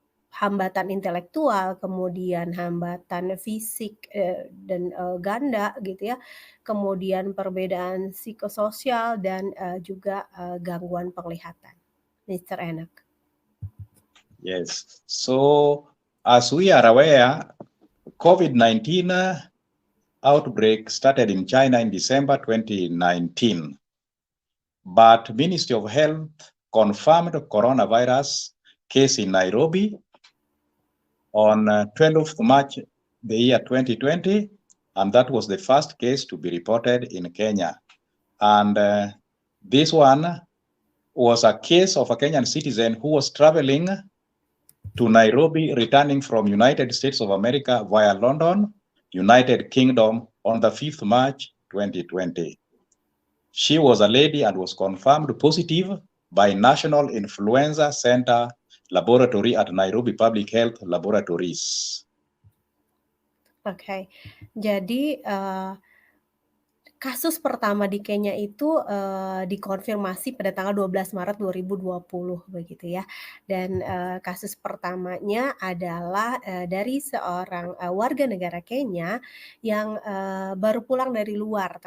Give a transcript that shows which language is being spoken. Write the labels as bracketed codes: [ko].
[id] hambatan intelektual, kemudian hambatan fisik dan ganda gitu ya, kemudian perbedaan psikososial dan juga gangguan penglihatan. [en] Mr. Enoch. Yes, so as we are aware, COVID-19 outbreak started in China in December 2019, but Ministry of Health confirmed coronavirus case in Nairobi on 12th March the year 2020, and that was the first case to be reported in Kenya. And this one was a case of a Kenyan citizen who was traveling to Nairobi, returning from United States of America via London, United Kingdom, on the 5th March 2020. She was a lady and was confirmed positive by National Influenza Center Laboratory at Nairobi Public Health Laboratories. [id] Oke, jadi kasus pertama di Kenya itu dikonfirmasi pada tanggal 12 Maret 2020 begitu ya. Dan kasus pertamanya adalah dari seorang warga negara Kenya yang baru pulang dari luar.